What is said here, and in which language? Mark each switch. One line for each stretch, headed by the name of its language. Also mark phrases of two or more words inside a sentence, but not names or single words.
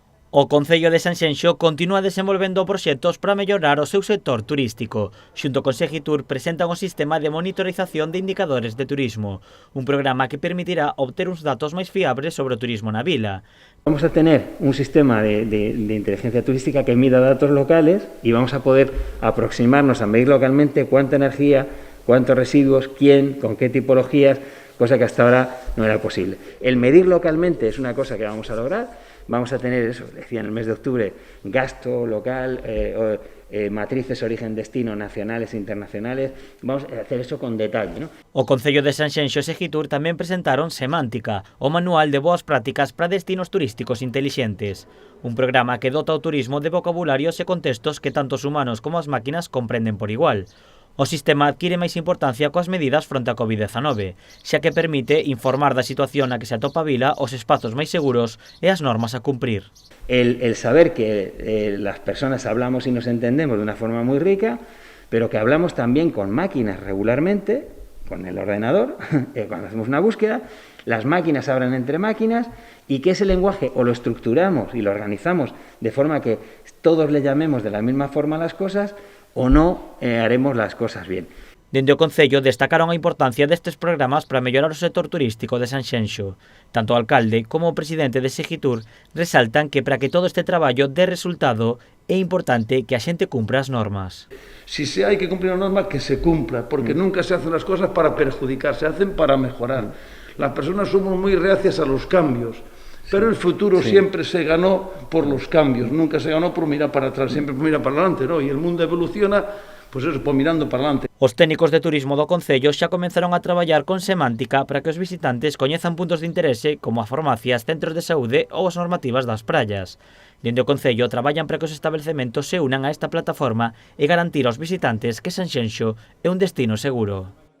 Galician: O Concello de Sanxenxo continúa desenvolvendo proxectos para mellorar o seu sector turístico. Xunto con Segitur presentan un sistema de monitorización de indicadores de turismo, un programa que permitirá obter uns datos máis fiables sobre o turismo na vila.
Spanish: Vamos a tener un sistema de inteligencia turística que mida datos locales y vamos a poder aproximarnos a medir localmente cuánta energía, cuántos residuos, quién, con qué tipologías, cosa que hasta ahora no era posible. El medir localmente es una cosa que vamos a lograr. Vamos a tener, eso decía en el mes de octubre, gasto local, matrices origen-destino nacionales e internacionales. Vamos a hacer eso con detalle, ¿no?
Galician: O Concello de Sanxenxo e Segitur tamén presentaron Semántica, o manual de boas prácticas para destinos turísticos intelixentes. Un programa que dota o turismo de vocabularios e contextos que tanto os humanos como as máquinas comprenden por igual. O sistema adquire máis importancia coas medidas fronte a COVID-19, xa que permite informar da situación na que se atopa a vila, os espazos máis seguros e as normas a cumprir.
Spanish: El saber que las personas hablamos y nos entendemos de una forma muy rica, pero que hablamos también con máquinas regularmente, con el ordenador, cuando hacemos una búsqueda, las máquinas hablan entre máquinas y que ese lenguaje o lo estructuramos y lo organizamos de forma que todos le llamemos de la misma forma a las cosas o no haremos las cosas bien.
Galician: Dende o Concello destacaron a importancia destes programas para mellorar o sector turístico de Sanxenxo. Tanto o alcalde como o presidente de Segitur resaltan que para que todo este traballo dé resultado é importante que a xente cumpra as normas.
Spanish: Si se
Galician: hai que
Spanish: cumplir una norma, que se cumpla, porque nunca se hacen las cosas para perjudicar, se hacen para mejorar. Las personas somos muy reacias a los cambios, pero el futuro siempre se ganó por los cambios, nunca se ganó por mirar para atrás, siempre por mirar para adelante, ¿no? Y el mundo evoluciona, pues eso, por mirando para adelante.
Galician: Os técnicos de turismo do Concello xa comenzaron a traballar con Semántica para que os visitantes coñezan puntos de interese como a farmacias, centros de saúde ou as normativas das praias. Dende o Concello traballan para que os establecementos se unan a esta plataforma e garantir aos visitantes que Sanxenxo é un destino seguro.